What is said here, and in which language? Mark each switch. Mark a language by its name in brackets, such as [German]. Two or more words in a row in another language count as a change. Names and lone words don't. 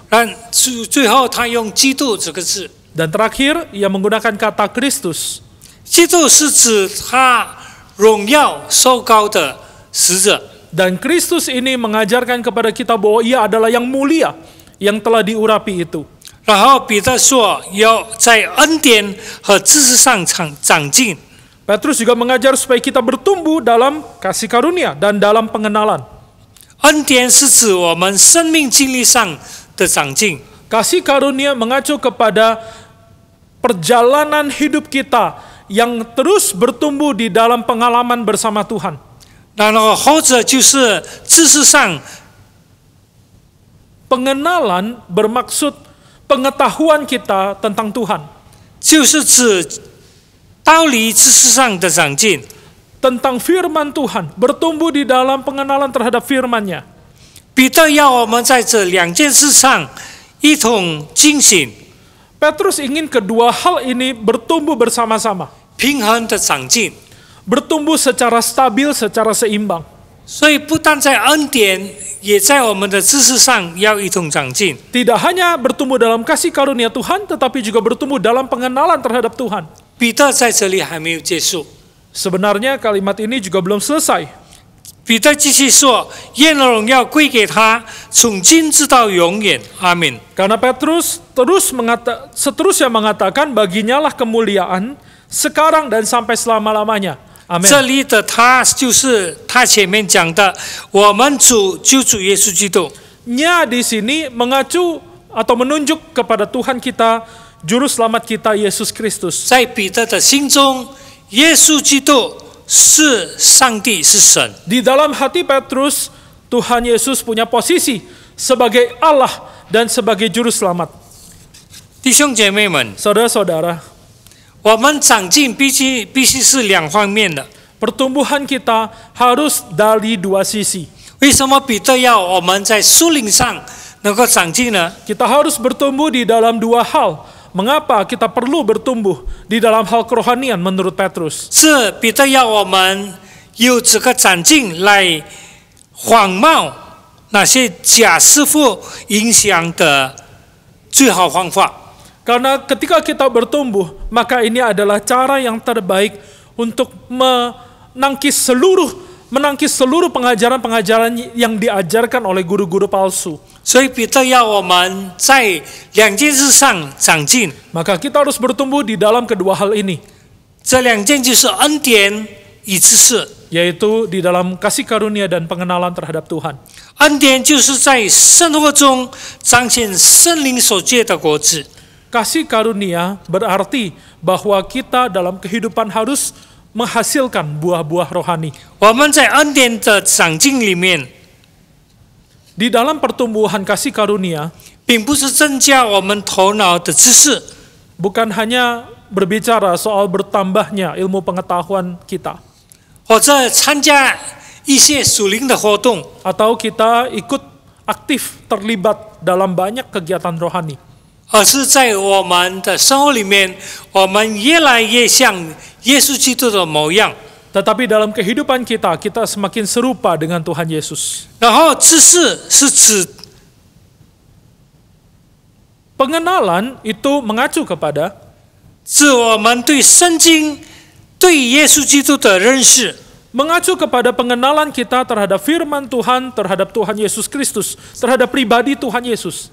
[Chinese] 但最后他用基督这个字， [Indonesian] Dan terakhir, ia menggunakan kata Kristus. [Chinese] 基督是指他荣耀受膏的使者。 [Indonesian] Dan Kristus ini mengajarkan kepada kita bahwa ia adalah yang mulia, yang telah diurapi itu. [Chinese] 然后彼得说要在恩典和知识上长进。 [Indonesian] Petrus juga mengajar supaya kita bertumbuh dalam kasih karunia dan dalam pengenalan. [Chinese] 恩典是指我们生命经历上的长进， [Indonesian] Kasih karunia mengacu kepada perjalanan hidup kita yang terus bertumbuh di dalam pengalaman bersama Tuhan. [Chinese] 然后或者就是知识上， [Indonesian] Pengenalan bermaksud pengetahuan kita tentang Tuhan, [Chinese] 就是指道理知识上的长进。 [Indonesian] tentang firman Tuhan, bertumbuh di dalam pengenalan terhadap firman-Nya. [Chinese] 彼得要我们在这两件事上一同进行， [Indonesian] Petrus ingin kedua hal ini bertumbuh bersama-sama, [Chinese] 平衡的长进。 [Indonesian] bertumbuh secara stabil, secara seimbang. [Chinese] 所以不但在恩典，也在我们的知识上要一同长进。 [Indonesian] Tidak hanya bertumbuh dalam kasih karunia Tuhan, tetapi juga bertumbuh dalam pengenalan terhadap Tuhan. [Chinese] 彼得在这里还没有结束， [Indonesian] Sebenarnya kalimat ini juga belum selesai. [Chinese] 彼得继续说：“愿荣耀归给他，从今直到永远。阿门。” [Indonesian] Karena Petrus seterusnya mengatakan baginya lah kemuliaan sekarang dan sampai selama-lamanya. Amin. [Chinese] 这里的他就是他前面讲的我们主救主耶稣基督。 [Indonesian] Nya di sini mengacu atau menunjuk kepada Tuhan kita, Juru Selamat kita Yesus Kristus. [Chinese] 在彼得的心中，耶稣基督是上帝，是神。 [Indonesian] Di dalam hati Petrus, Tuhan Yesus punya posisi sebagai Allah dan sebagai Juru Selamat. [Chinese] 弟兄姐妹们， [Indonesian] Saudara-saudara, [Chinese] 我们长进必须是两方面的。 [Indonesian] pertumbuhan kita harus dari dua sisi. [Chinese] 为什么彼得要我们在属灵上能够长进呢？ [Indonesian] Kita harus bertumbuh di dalam dua hal. Mengapa kita perlu bertumbuh di dalam hal kerohanian menurut Petrus? [Chinese] 是彼得要我们有这个长进来仿冒那些假师傅影响的最好方法。 [Indonesian] Karena ketika kita bertumbuh, maka ini adalah cara yang terbaik untuk menangkis seluruh pengajaran-pengajaran yang diajarkan oleh guru-guru palsu. [Chinese] 所以彼得要我们在两件事上长进， [Indonesian] Maka kita harus bertumbuh di dalam kedua hal ini, [Chinese] 这两件就是恩典与知识。 [Indonesian] yaitu di dalam kasih karunia dan pengenalan terhadap Tuhan. [Chinese] 恩典就是在生活中彰显圣灵所结的果子。 [Indonesian] Kasih karunia berarti bahwa kita dalam kehidupan harus menghasilkan buah-buah rohani. [Chinese] 我们在恩典的长进里面， [Indonesian] Di dalam pertumbuhan kasih karunia, [Chinese] 并不是增加我们头脑的知识， [Indonesian] bukan hanya berbicara soal bertambahnya ilmu pengetahuan kita, [Chinese] 或者参加一些属灵的活动， [Indonesian] atau kita ikut aktif terlibat dalam banyak kegiatan rohani. [Chinese] 而是在我们的生活里面，我们越来越像耶稣基督的模样。 [Indonesian] Tetapi dalam kehidupan kita, kita semakin serupa dengan Tuhan Yesus. [Chinese] 然后知识是指 [Indonesian] Pengenalan itu mengacu kepada [Chinese] 指我们对圣经、对耶稣基督的认识。 [Indonesian] mengacu kepada pengenalan kita terhadap firman Tuhan, terhadap Tuhan Yesus Kristus, terhadap pribadi Tuhan Yesus.